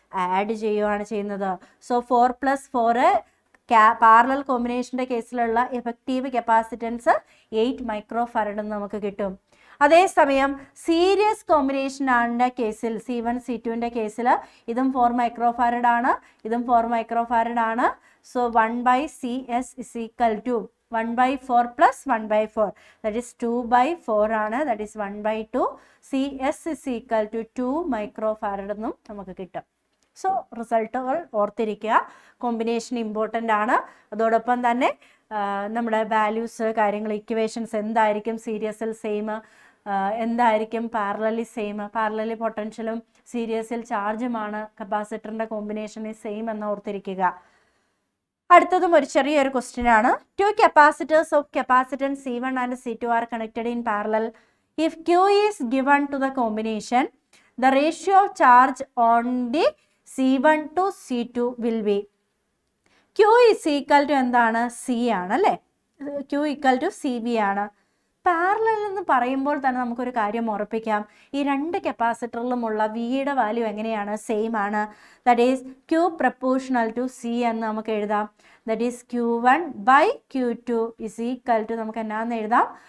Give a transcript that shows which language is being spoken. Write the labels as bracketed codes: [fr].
[ml] Add ചെയ്യുകയാണ് ചെയ്യുന്നത്. So 4 + 4 parallel കോമ്പിനേഷൻ്റെ കേസിലുള്ള effective capacitance 8 microfarad എന്ന് നമുക്ക് കിട്ടും. അതേസമയം സീരീസ് കോമ്പിനേഷൻ ആണിൻ്റെ കേസിൽ C1 C2ൻ്റെ കേസിൽ ഇതും 4 മൈക്രോഫാരഡ് ആണ്, ഇതും 4 മൈക്രോഫാരഡ് ആണ്. സോ 1/CS = 1/4 + 1/4, that is 2/4 ആണ്. [en] that is 1/2. [ml] CS = 2 മൈക്രോഫാരഡ് എന്നും നമുക്ക് കിട്ടും. സോ റിസൾട്ടുകൾ ഓർത്തിരിക്കുക. കോമ്പിനേഷൻ ഇമ്പോർട്ടൻ്റ് ആണ്. അതോടൊപ്പം തന്നെ നമ്മുടെ വാല്യൂസ്, കാര്യങ്ങൾ, ഇക്വേഷൻസ് എന്തായിരിക്കും സീരീസിൽ സെയിം, എന്തായിരിക്കും പാരലലി സെയിം, പാരലലി പൊട്ടൻഷ്യലും സീരീസിൽ ചാർജുമാണ് കപ്പാസിറ്ററിൻ്റെ കോമ്പിനേഷൻ സെയിം എന്ന് ഓർത്തിരിക്കുക. അടുത്തതും ഒരു ചെറിയൊരു ക്വസ്റ്റ്യൻ ആണ്. [en] 2 capacitors of capacitance C1 and C2 are connected in parallel. If Q is given to the combination, the ratio of charge on the C1 to C2 will be. Q is equal to എന്താണ്? [ml] C ആണ് അല്ലേ? Q = CB ആണ്. Parallel എന്ന് പറയുമ്പോൾ തന്നെ നമുക്കൊരു കാര്യം ഉറപ്പിക്കാം, ഈ 2 കപ്പാസിറ്ററിലുമുള്ള വിയുടെ വാല്യൂ എങ്ങനെയാണ്? സെയിം ആണ്. [en] that is Q proportional to C [ml] എന്ന് നമുക്ക് എഴുതാം. [en] that is [ml] Q1/Q2 = നമുക്ക് എന്നാന്ന് എഴുതാം?